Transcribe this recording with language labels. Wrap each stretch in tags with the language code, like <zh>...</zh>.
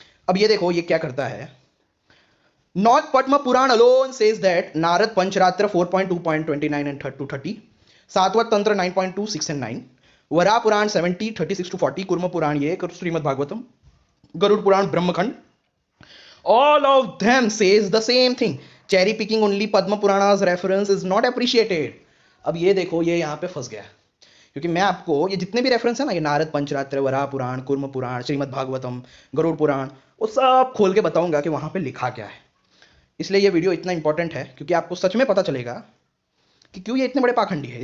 <hi>अब ये देखो ये क्या करता है।</hi> <en>Not Padma Purana alone says that Narada Pancharatra 4.2.29 and 230, Satvat Tantra 9.2, 6 and 9, Vara Purana 70, 36 to 40, Kurma Purana ये, Shrimad Bhagavatam, Garuda Purana, Brahmakhand, all of them says the same thing. Cherry picking only Padma Purana's reference is not appreciated.</en> <hi>अब ये देखो ये यहाँ पे फंस गया, क्योंकि मैं आपको ये जितने भी रेफरेंस है ना, ये नारद पंचरात्र, वराह पुराण, कुर्म पुराण, श्रीमद् भागवतम, गरुड़ पुराण, वो सब खोल के बताऊंगा कि वहां पे लिखा क्या है। इसलिए ये वीडियो इतना इंपॉर्टेंट है क्योंकि आपको सच में पता चलेगा कि क्यों ये इतने बड़े पाखंडी है।</hi>